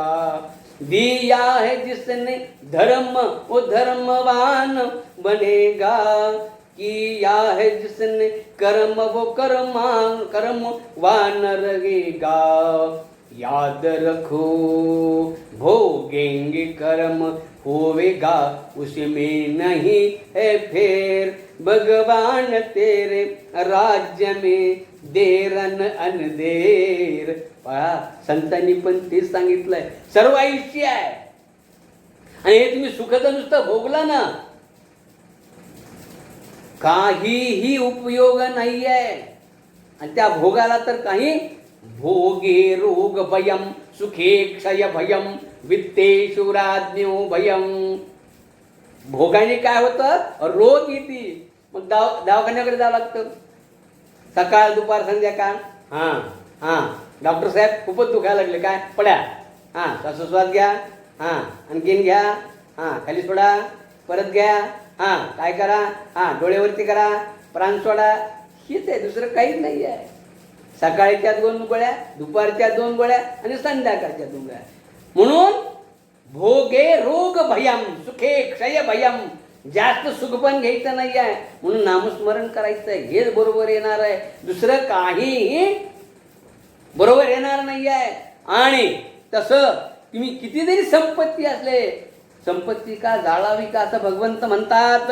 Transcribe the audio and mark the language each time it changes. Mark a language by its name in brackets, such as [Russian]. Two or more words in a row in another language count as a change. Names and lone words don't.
[Hindi] दिया है जिसने धर्म वो धर्मवान बनेगा, किया है जिसने कर्म वो कर्मवान रहेगा. याद रखो भोगेंगे कर्म होवेगा उसमें नहीं है फेर भगवान तेरे राज्य में देर अनदेर. [Marathi] पहा संतांनी पण तेच सांगितलंय. सर्व आयुष्य आहे आणि हे तुम्ही सुख तर नुसतं भोगला ना, काहीही उपयोग नाही आहे. आणि त्या भोगाला तर काही [Sanskrit] भोगे रोग भयम सुखे क्षय भयम वित्तेषु राज्ञो भयम. [Marathi] भोगाने काय होतं, रोग येते. मग दवाखान्याकडे जावं लागतं सकाळ दुपार संध्याकाळ. हां हां डॉक्टर साहेब खूपच दुखायला लागले, काय पड्या, हां श्वासोश्वास घ्या, हां आणखीन घ्या, हां खाली सोडा, परत घ्या, हां काय करा, हां डोळेवरती करा, प्राण सोडा. हेच आहे, दुसरं काहीच नाही आहे. सकाळच्या 2 गोळ्या, दुपारच्या 2 गोळ्या आणि संध्याकाळच्या 2 गोळ्या. म्हणून [Sanskrit] भोगे रोग भयम सुखे क्षय भयम. [Marathi] जास्त सुख पण घ्यायचं नाही आहे, म्हणून नामस्मरण करायचं आहे. हेच बरोबर येणार आहे, दुसरं काही बरोबर येणार नाही आहे. आणि तसं तुम्ही किती जरी संपत्ती असले, संपत्ती का जाळावी का असं भगवंत म्हणतात.